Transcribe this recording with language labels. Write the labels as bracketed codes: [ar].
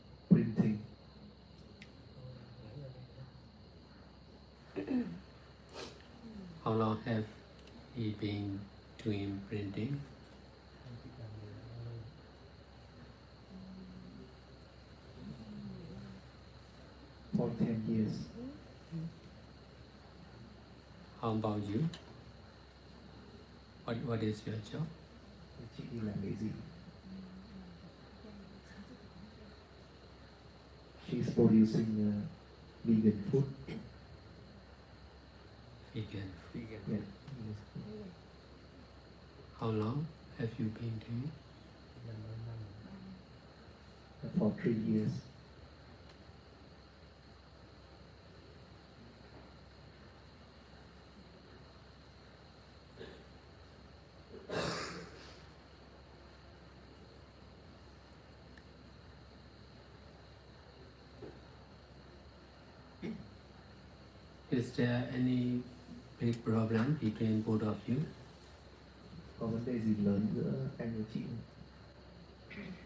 [en] Printing. long have he been doing printing? [vi] Anh thích làm nghề đó lâu lâu. [en] For 10 years. How about you? What is your job? [vi] Chị đi làm nghề gì? [en] She's producing vegan food. Vegan. Yeah. How long have you been doing? [vi] Làm bao năm rồi. [en] For 3 years. Is there any big problem between both of you? [vi] Có vấn đề gì lớn giữa anh và chị không?